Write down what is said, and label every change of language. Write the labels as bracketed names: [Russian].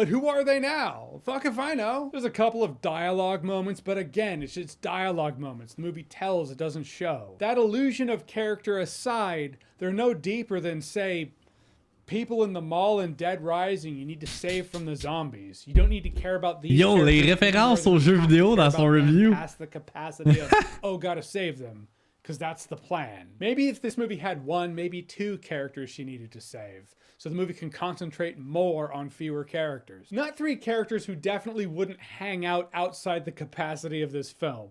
[English] But who are they now? Fuck if I know. There's a couple of dialogue moments, but again, it's just dialogue moments. The movie tells, it doesn't show. That illusion of character aside, they're no deeper than, say, people in the mall in Dead Rising, you need to save from the zombies. You don't need to care about these. [French] Yo, les références aux jeux vidéo dans son review. [English] Past the capacity of, oh, gotta save them, because that's the plan. Maybe if this movie had 1, maybe 2 characters she needed to save, so the movie can concentrate more on fewer characters. Not 3 characters who definitely wouldn't hang out outside the capacity of this film.